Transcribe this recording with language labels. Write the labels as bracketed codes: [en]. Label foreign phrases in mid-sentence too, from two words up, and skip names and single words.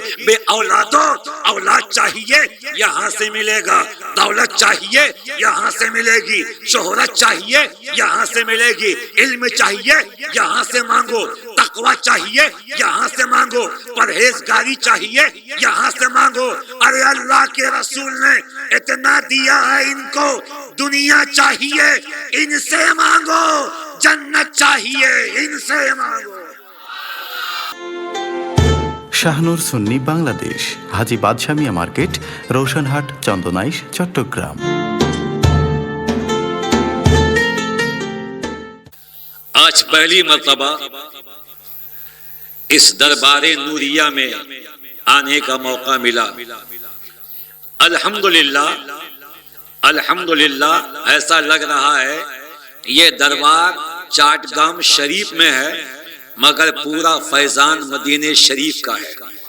[ur] بے اولادوں اولاد چاہیے یہاں سے ملے گا, دولت چاہیے یہاں سے ملے گی, شہرت چاہیے یہاں سے ملے گی, علم چاہیے یہاں سے مانگو, تقوی چاہیے یہاں سے مانگو, پرہیزگاری چاہیے یہاں سے مانگو. ارے اللہ کے رسول نے اتنا دیا ہے ان کو, دنیا چاہیے ان سے مانگو, جنت چاہیے ان سے مانگو. [bn] শাহনূর সুন্নি বাংলাদেশ, হাজী বাদশাহ মিয়া মার্কেট, রোশনহাট, চন্দনাইশ, চট্টগ্রাম. [ur] آج پہلی مرتبہ اس دربار نوریہ میں آنے کا موقع ملا. [ar] الحمدللہ الحمدللہ [ur] ایسا لگ رہا ہے یہ دربار چٹگام شریف میں ہے مگر پورا فیضان مدینہ شریف کا ہے.